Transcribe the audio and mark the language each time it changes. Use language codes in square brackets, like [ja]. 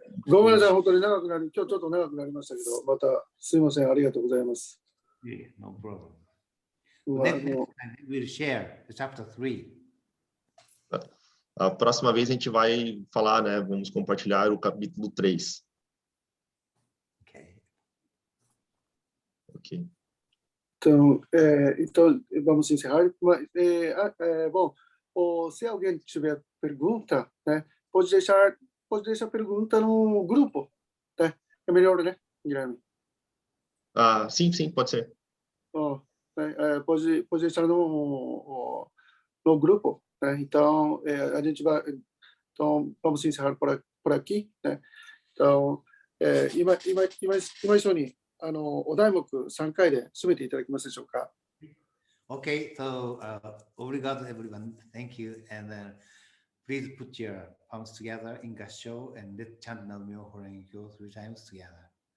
[ja] ごめんなさい、本当に長くなり、今日ちょっと長くなりましたけど、またすいません、ありがとうございます。 [en] Yeah, no problem. [ja] まあ [en] Next time we'll share the chapter 3. [pt] A próxima vez a gente vai falar, né? Vamos compartilhar o capítulo 3. [en] Okay. Ok. [pt] Então, vamos encerrar. Bom, se alguém tiver pergunta, né, pode deixar pergunta no grupo, né? É melhor, né, Guilherme? Sim, pode ser. Pode deixar no grupo, né? Então, a gente vai, então, vamos encerrar por aqui, né? [ja] Então,今一緒にお題目3回で締めていただけますでしょうか。 [en] Okay, so obrigado everyone. Thank you. And then please put your palms together in Gassho and let's chant Nam Myoho Renge Kyo 3 times together.